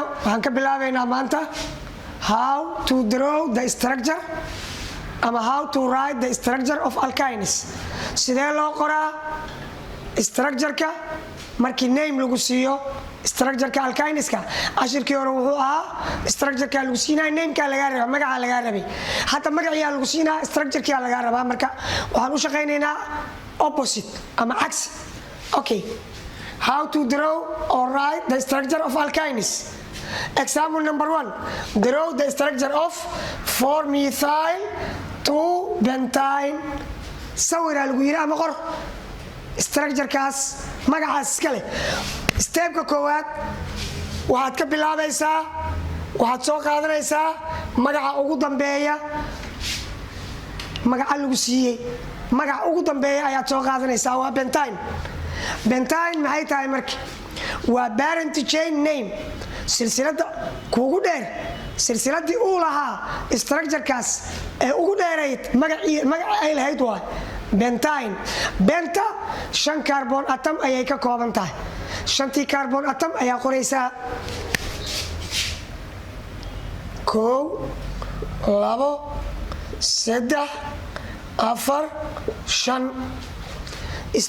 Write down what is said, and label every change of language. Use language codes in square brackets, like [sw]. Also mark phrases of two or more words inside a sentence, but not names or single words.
[so] waxaan ka bilaabaynaa maanta [en] how to draw the structure ama how to write the structure of alkynes. [so] sidee loo qoraa structure-ka markii name lagu siiyo structure-ka alkyneska. ashirkii hore wuxuu ahaa structure-ka lagu siinaa name-ka laga rabaa, magaca laga rabay. hadda magaciisa lagu siinaa structure-ka laga rabaa. marka waxaan u shaqeynaynaa opposite ama cagsi. [en] okay, how to draw or write the structure of alkynes. Example number 1. Draw the structure of 4-methyl 2-pentyne. [so] sawira lagu yiri ama qor structure-kaas magacaas iska leh. step-ka koowaad waxaad ka bilaabaysaa, waxaad soo qaadanaysaa magaca ugu dambeeya, magaca lagu siiyey magaca ugu dambeeya ayaad soo qaadanaysaa. waa pentyne. pentyne maxay tahay marka? waa [en] parent chain name, [so] silsilada kuugu dheer, silsiladii uu lahaa structure-kaas ee ugu dheerayd magaca ay lahayd waa pentyne. benta 5 [en] carbon atom [so] ayay ka kooban tahay. 5tii [en] carbon atom [so] ayaa qoraysaa 1 2 3 4 5.